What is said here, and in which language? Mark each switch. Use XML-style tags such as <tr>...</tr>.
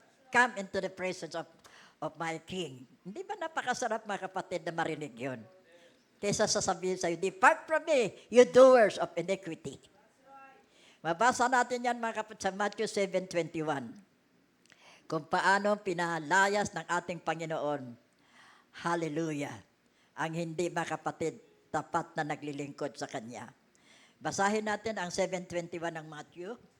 <en>Come into the presence of my King.</en> <tl>Hindi ba napakasarap mga kapatid na marinig yun? Kaysa sasabihin sa'yo,</tl> <en>depart from me, you doers of iniquity.</en> <tl>Mabasa natin yan mga kapatid sa Matthew 7:21. Kung paano pinalayas ng ating Panginoon, hallelujah, ang hindi mga kapatid tapat na naglilingkod sa Kanya. Basahin natin ang 7:21 ng Matthew.</tl>